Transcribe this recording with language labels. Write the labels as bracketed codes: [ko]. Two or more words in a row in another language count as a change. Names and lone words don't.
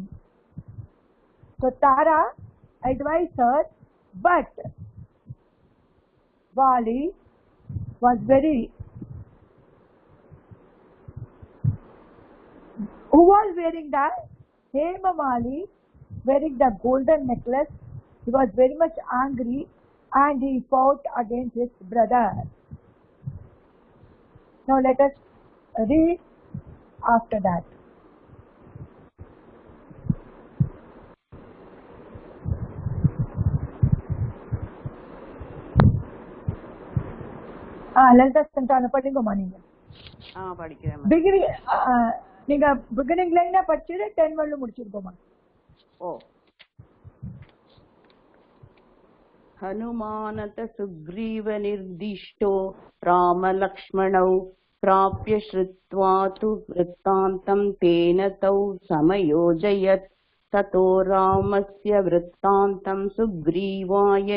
[en] So Tara advised her, but Vali was who was wearing that? Hemamali, wearing the golden necklace. He was very much angry and he fought against his brother. Now let us read after that. [ta] லலிதா சந்தான படிங்கம்மா நீங்க. படிக்கிறேன். நீங்க [en] beginning line [ta] படிச்சுட்டு 10 வரல முடிச்சிருக்கோமா? ஓ. [sa] हनुमानत सुग्रीव निर्दिष्टो राम लक्ष्मणौ प्राप्य श्रुत्वा तु वृत्तान्तं तेन तौ समयोजयत् ततो रामस्य वृत्तान्तं सुग्रीवाय